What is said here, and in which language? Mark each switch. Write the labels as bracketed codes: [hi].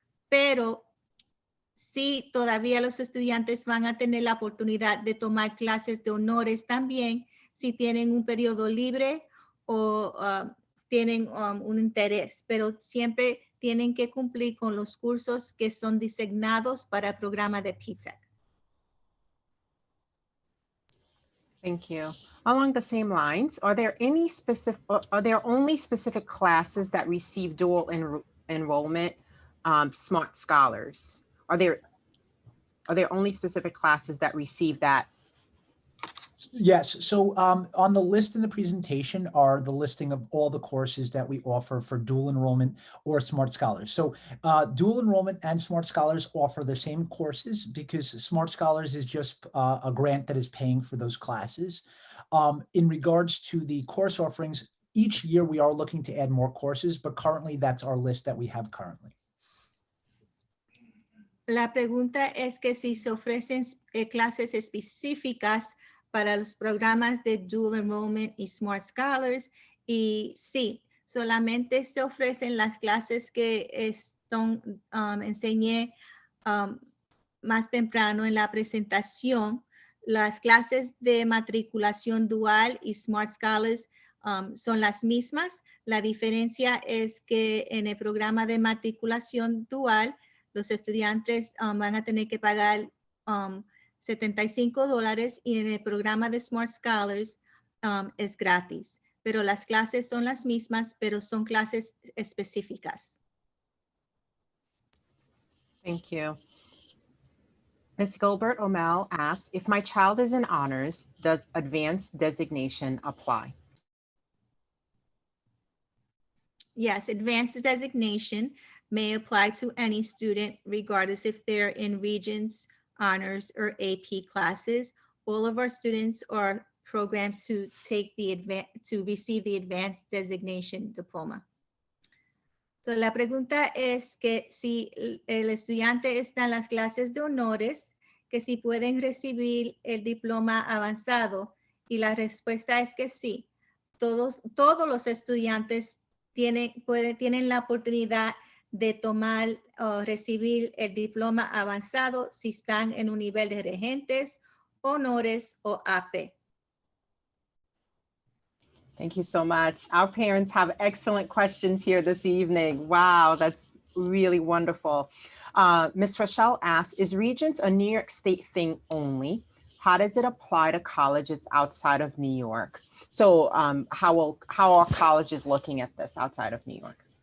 [es] Pero sí, todavía los estudiantes van a tener la oportunidad de tomar clases de honores también si tienen un periodo libre o tienen un interés, pero siempre tienen que cumplir con los cursos que son designados para el programa de PTech. [en] Thank you. Along the same lines, are there only specific classes that receive dual enrollment Smart Scholars? Are there only specific classes that receive that? Yes. So on the list in the presentation are the listing of all the courses that we offer for dual enrollment or Smart Scholars. So dual enrollment and Smart Scholars offer the same courses because Smart Scholars is just a grant that is paying for those classes. In regards to the course offerings, Each year we are looking to add more courses, but currently that's our list that we have currently. [es] La pregunta es que si se ofrecen clases específicas para los programas de Dual Enrollment y Smart Scholars, y sí, solamente se ofrecen las clases que enseñé más temprano en la presentación. Las clases de matriculación dual y Smart Scholars son las mismas. La diferencia es que en el programa de matriculación dual, los estudiantes van a tener que pagar $75 y en el programa de Smart Scholars es gratis. Pero las clases son las mismas, pero son clases específicas. [en] Thank you. Ms. Gilbert O'Mell asks, if my child is in honors, does advanced designation apply? Yes, advanced designation may apply to any student, regardless if they're in Regents, Honors, or AP classes. All of our students are programs to receive the advanced designation diploma. [es] So la pregunta es que si el estudiante está en las clases de honores, que si pueden recibir el diploma avanzado, y la respuesta es que sí. Todos los estudiantes tienen la oportunidad de tomar o recibir el diploma avanzado si están en un nivel de regentes, honores o AP. [en] Thank you so much. Our parents have excellent questions here this evening. Wow, that's really wonderful. Ms. Rochelle asks, is Regents a New York State thing only? How does it apply to colleges outside of New York? So how are colleges looking at this outside of New York?